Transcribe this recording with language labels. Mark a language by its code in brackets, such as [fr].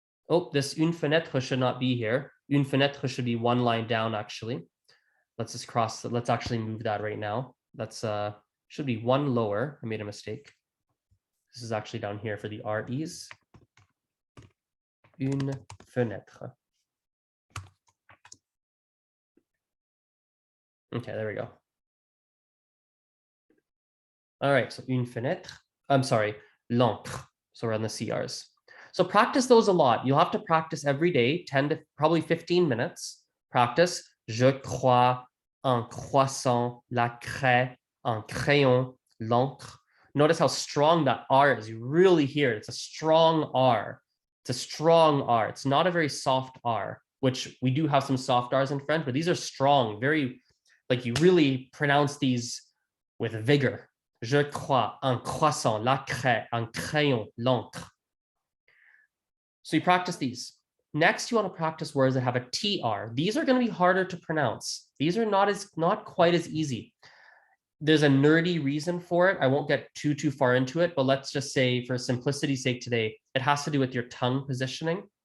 [en] Oh, this [fr] une fenêtre [en] should not be here. [fr] Une fenêtre [en] should be one line down, actually. Let's just cross, let's actually move that right now. That's should be one lower. I made a mistake. This is actually down here for the REs. [fr] Une fenêtre. [en] Okay, there we go. All right, so [fr] une fenêtre. [en] I'm sorry, l'encre. So we're on the CRs. So practice those a lot. You'll have to practice every day, 10 to probably 15 minutes. Practice. [fr] Je crois, un croissant, la craie, un crayon, l'encre. [en] Notice how strong that R is. You really hear it. It's a strong R. It's a strong R. It's not a very soft R, which we do have some soft R's in French, but these are strong, very, like you really pronounce these with vigor. [fr] Je crois, un croissant, la craie, un crayon, l'encre. [en] So you practice these. Next, you want to practice words that have a TR. These are going to be harder to pronounce. These are not quite as easy. There's a nerdy reason for it. I won't get too far into it, but let's just say for simplicity's sake today, it has to do with your tongue positioning.